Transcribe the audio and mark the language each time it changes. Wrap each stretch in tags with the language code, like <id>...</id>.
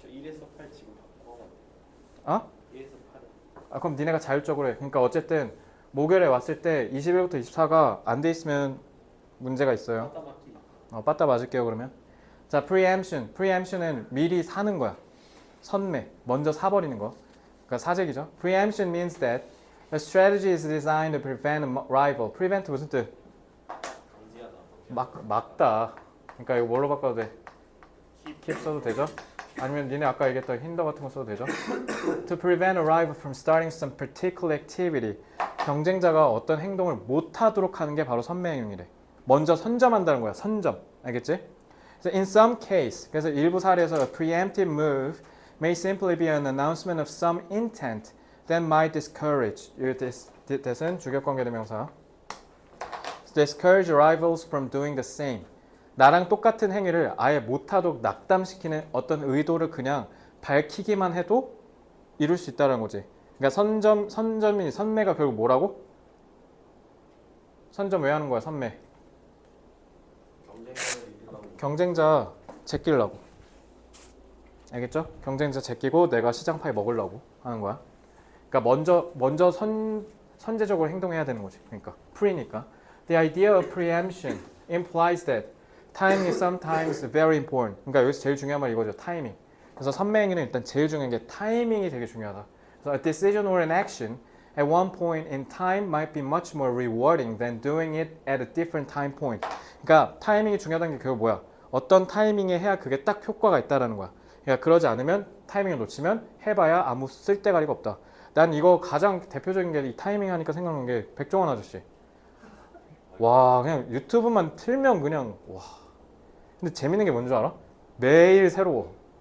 <ko>저 1에서 8 지금 바꿔. 어? 1에서 8은. 그럼 니네가 자율적으로 해. 그러니까 어쨌든 목요일에 왔을 때 21부터 24가 안 돼 있으면 문제가 있어요. 따 맞기. 빠따 맞을게요 그러면. 자, preemption. preemption은 미리 사는 거야. 선매. 먼저 사버리는 거. 그러니까 사재기죠.</ko> <en>preemption means that a strategy is designed to prevent a rival.</en> <ko>prevent 무슨 뜻? 강제하다. 막다. 그러니까 이거 뭘로 바꿔도 돼? keep 써도 되죠? 아니면 니네 아까 얘기했던 hinder 같은 거 써도 되죠?</ko> <en>To prevent a rival from starting some particular activity.</en> <ko>경쟁자가 어떤 행동을 못하도록 하는 게 바로 선매 행위래. 먼저 선점한다는 거야. 선점. 알겠지?</ko> <en>So in some case,</en> <ko>그래서 일부 사례에서</ko> <en>a preemptive move may simply be an announcement of some intent that might discourage.</en> <ko>이 뜻은 주격관계대명사.</ko> <en>Discourage rivals from doing the same.</en> <ko>나랑 똑같은 행위를 아예 못하도록 낙담시키는 어떤 의도를 그냥 밝히기만 해도 이룰 수 있다는 거지. 그러니까 선매가 결국 뭐라고? 선점 왜 하는 거야, 선매? 경쟁자를 이기려고. 경쟁자 제끼려고. 알겠죠? 경쟁자 제끼고 내가 시장 파이 먹으려고 하는 거야. 그러니까 먼저 선제적으로 행동해야 되는 거지. 그러니까 pre니까.</ko> <en>The idea of preemption implies that timing is sometimes very important.</en> <ko>그러니까 여기서 제일 중요한 말 이거죠. 타이밍. 그래서 선매행위는 일단 제일 중요한 게 타이밍이 되게 중요하다.</ko> <en>So a decision or an action at one point in time might be much more rewarding than doing it at a different time point.</en> <ko>그러니까 타이밍이 중요하다는 게 그거 뭐야? 어떤 타이밍에 해야 그게 딱 효과가 있다라는 거야. 그러니까 그러지 않으면 타이밍을 놓치면 해봐야 아무 쓸데가리가 없다. 난 이거 가장 대표적인 게 이 타이밍 하니까 생각난 게 백종원 아저씨. 와 그냥 유튜브만 틀면 그냥 와. 근데 재밌는 게 뭔지 알아? 매일 새로워.</ko>